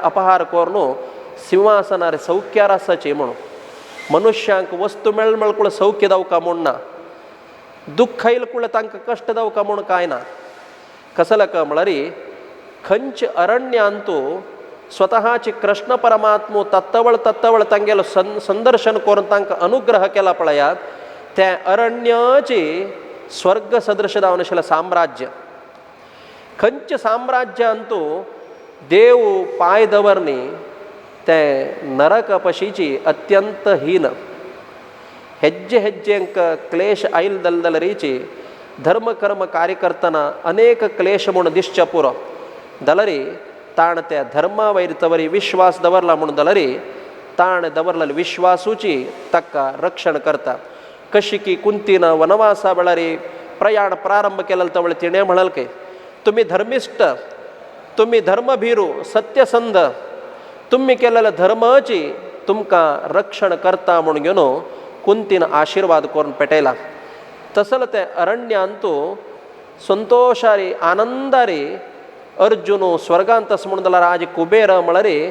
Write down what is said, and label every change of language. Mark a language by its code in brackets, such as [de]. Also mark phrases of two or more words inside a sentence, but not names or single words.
[kok] अपहार करून सिंहासनार सौख्यार आसाची म्हूण मनुष्यांक वस्तू मेळमेळकुळ सौख्य जावका म्हूण ना दुःख येयल कुळ तांकां कश्ट जावका म्हूण कांय ना कसलक म्हळ्यार खंयचे अरण्यांतू स्वतःची कृष्ण परमात्मो तत्तवळ तांगेलो संदर्शन करून तांकां अनुग्रह केला पळयात त्या अरण्याची स्वर्ग सदृश जावन आशिल्लें साम्राज्य खंयचे साम्राज्यांतू देव पांय दवरनी ते नरक पशीची अत्यंत हीन हेज्जे हेज्जेंक क्लेश आयल जाल्यारीची धर्म कर्म कार्य करतना अनेक क्लेश म्हूण दिसचे पुरो जाल्यार ताण त्या धर्मा वयर तवरी विश्वास दवरला म्हणून जाल्यार ताण दवरलेले विश्वासूची ताका रक्षण करता कशी की कुंतीन वनवासा वेळार प्रयाण प्रारंभ केलें तवळ तिणें म्हणाल की तुमी धर्मिष्ठ तुमी धर्मभिरू सत्यसंध तुमी केलेल्या धर्माची तुमकां रक्षण करता म्हूण घेवन कुंतीन आशिर्वाद करून पेटयला तसले ते अरण्यांतू संतोषारी आनंदारी अर्जुन स्वर्गांत आसा म्हणून जाल्यार आज कुबेर म्हळ्यार